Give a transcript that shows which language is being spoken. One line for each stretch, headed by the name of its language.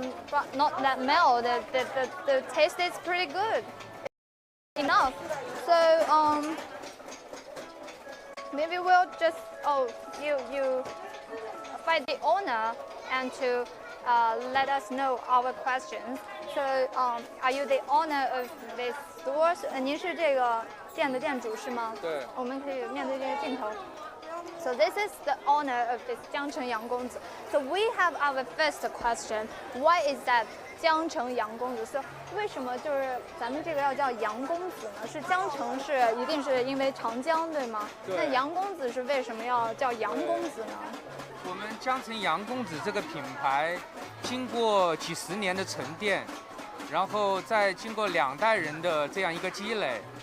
English: But not that mild. The taste is pretty good. Enough. So maybe we'll just you find the owner and to let us know our questions. So are you the owner of this store?
Chinese: 您是这个店的店主是吗？对。我们可以面对这个镜头。
English: So this is the owner of this Jiangcheng Yanggongzi. So we have our first question. Why is that Jiangcheng Yanggongzi?
Chinese: So 为什么就是咱们这个要叫洋公子呢？是江城是一定是因为长江对吗？对。那洋公子是为什么要叫洋公子呢？我们江城洋公子这个品牌，经过几十年的沉淀，然后再经过2代人的这样一个积累。